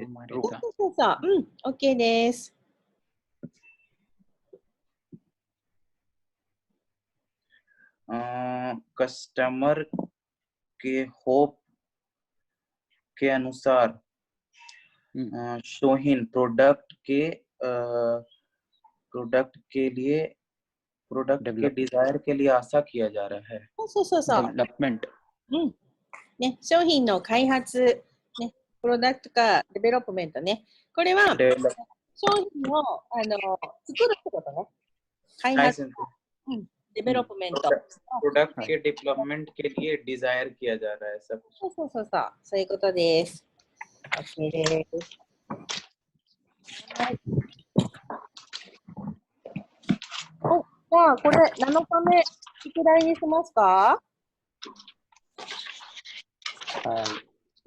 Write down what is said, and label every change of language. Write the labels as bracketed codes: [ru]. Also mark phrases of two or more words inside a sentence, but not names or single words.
[ja] そうそう。うん、OK です。 [hi] कस्टमर के होप के अनुसार शोहीन प्रोडक्ट के डिजायर के लिए आशा किया जा रहा है। [ja] そうそうそう。 [hi] डेवलपमेंट [ja] うん。ね、商品の開発、ね、プロダクトかデベロップメントね。これは商品を作るってことね。開発、デベロップメント。 [hi] प्रोडक्ट के डेवलपमेंट के लिए डिजायर किया जा रहा है सब। [ja] そうそうそうそう。そういうことです。OK です。はい。あ、これ7日目、宿題にしますか？はい。